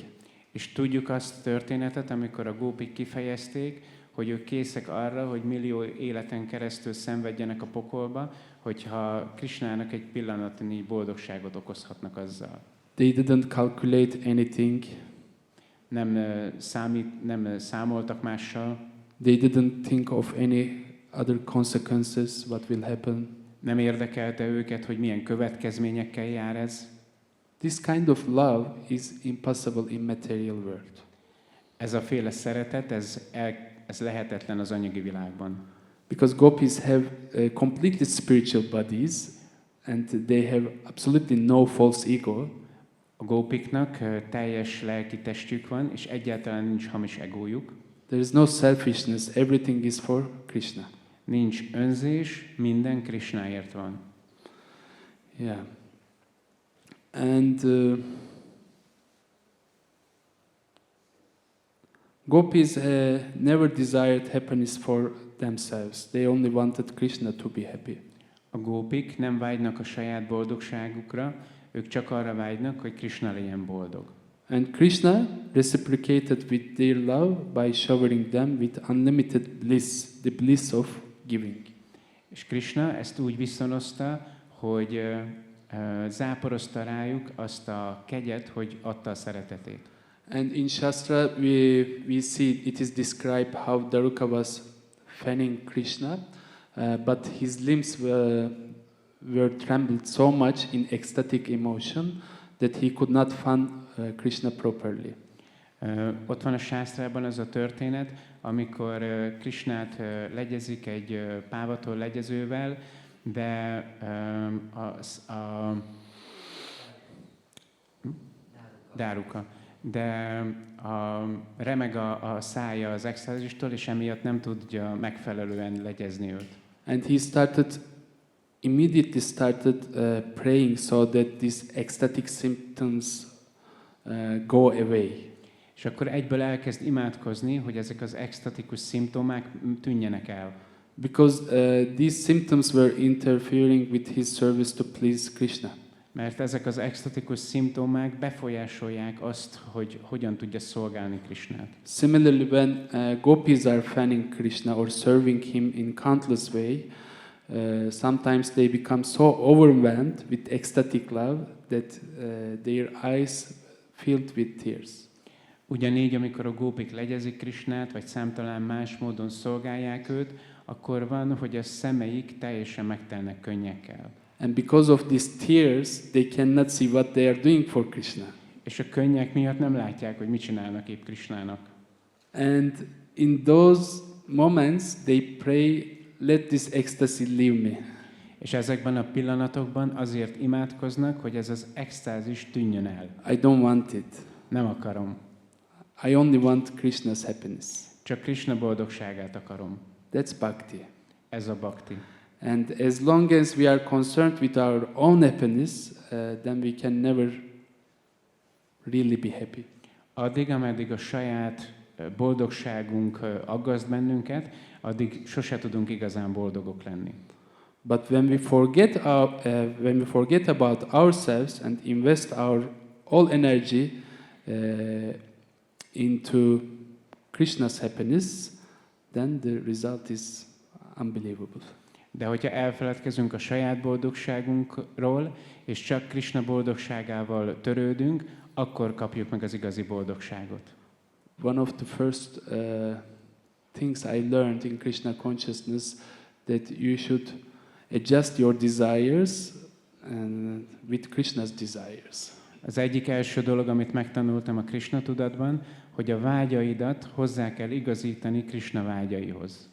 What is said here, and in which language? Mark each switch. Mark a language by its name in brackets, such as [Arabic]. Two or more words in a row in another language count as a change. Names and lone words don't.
[Hungarian] És tudjuk azt történetet, amikor a gópik kifejezték, hogy ők készek arra, hogy millió életen keresztül szenvedjenek a pokolba, hogyha Krishnának egy pillanatnyi boldogságot okozhatnak azzal. [English] They didn't calculate anything. [Hungarian] Nem számoltak mással. [English] They didn't think of any other consequences, what will happen. [Hungarian] Nem érdekelte őket, hogy milyen következményekkel jár ez. [English] This kind of love is impossible in material world. [Hungarian] Ez a féle szeretet, ez lehetetlen az anyagi világban. [English] Because gopis have completely spiritual bodies and they have absolutely no false ego. [Hungarian] A gópiknak teljes lelki testük van, és egyáltalán nincs hamis egójuk. [English] There is no selfishness, everything is for Krishna. [Hungarian] Nincs önzés, minden Krishnáért van. [English] Yeah. And gopis never desired happiness for themselves. They only wanted Krishna to be happy. [Hungarian] A gópik nem vágynak a saját boldogságukra, ők csak arra vágynak, hogy Krishna legyen boldog. [English] And Krishna reciprocated with their love by showering them with unlimited bliss, the bliss of giving. [Hungarian] És Krishna ezt úgy viszonozta, hogy záporozta rájuk azt a kegyet, hogy adta a szeretetét. [English] And in Shastra we see it is described how Daruka was fanning Krishna, but his limbs were trembled so much in ecstatic emotion that he could not fan Krishna properly. [Hungarian] Ott van a sásztrában az a történet, amikor Krishnát legyezik egy pávatól legyezővel, de Dáruka. De remeg a szája az extázistól, és emiatt nem tudja megfelelően legyezni őt. [English] And he immediately started praying so that these ecstatic symptoms go away. [Hungarian] És akkor egyből elkezd imádkozni, hogy ezek az extatikus szimptomák tűnjenek el. [English] Because these symptoms were interfering with his service to please Krishna. [Hungarian] Mert ezek az extatikus szimptomák befolyásolják azt, hogy hogyan tudja szolgálni Krishnát. [English] Similarly, when gopis are fanning Krishna or serving him in countless way, sometimes they become so overwhelmed with ecstatic love that their eyes filled with tears. [Hungarian] Ugyanígy, amikor a gópik legyezik Krishnát, vagy számtalan más módon szolgálják őt, akkor van, hogy a szemeik teljesen megtelnek könnyekkel. [English] And because of these tears, they cannot see what they are doing for Krishna. [Hungarian] És a könnyek miatt nem látják, hogy mit csinálnak épp Krishnának. [English] And in those moments, they pray, let this ecstasy leave me. [Hungarian] És ezekben a pillanatokban azért imádkoznak, hogy ez az extázis tűnjön el. [English] I don't want it. [Hungarian] Nem akarom. [English] I only want Krishna's happiness. [Hungarian] Csak Krishna boldogságát akarom. [English] That's bhakti. [Hungarian] Ez a bhakti. [English] And as long as we are concerned with our own happiness, then we can never really be happy. [Hungarian] Addig, ameddig a saját boldogságunk aggaszt bennünket, addig sose tudunk igazán boldogok lenni. [English] But when we forget about ourselves and invest our all energy into Krishna's happiness, then the result is unbelievable. [Hungarian] De hogyha elfeledkezünk a saját boldogságunkról, és csak Krishna boldogságával törődünk, akkor kapjuk meg az igazi boldogságot. [English] One of the first things I learned in Krishna consciousness that you should adjust your desires and with Krishna's desires. [Hungarian] Az egyik első dolog, amit megtanultam a Krishna tudatban, hogy a vágyaidat hozzá kell igazítani Krishna vágyaihoz.